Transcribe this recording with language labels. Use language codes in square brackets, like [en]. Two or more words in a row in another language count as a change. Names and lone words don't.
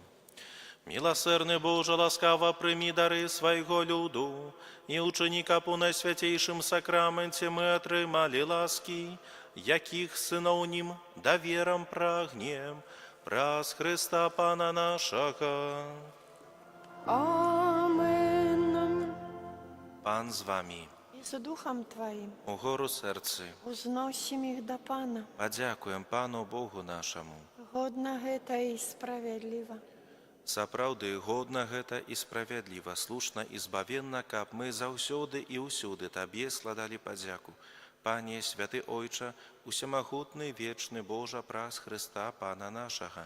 [be] Міласэрны Божа, ласкава прымі дары свайго люду, і ўчыні, каб у Найсвяцейшым сакраменце мы атрымалі ласкі, якіх сыноўнім даверам прагнем, праз Хрыста Пана нашага. Амен. Пан з вамі. [uk] І з духом Твоїм [be] У гору серцы [uk] узносім їх до Пана. [be] падзякуем Пану Богу нашаму. Годна гэта і справедліва. Сапраўды, годна гэта і справядліва, слушна і збавенна, каб мы заўсёды і ўсюды Табе складалі падзяку. Пане, святы Ойча, усемагутны, вечны Божа, праз Хрыста Пана нашага.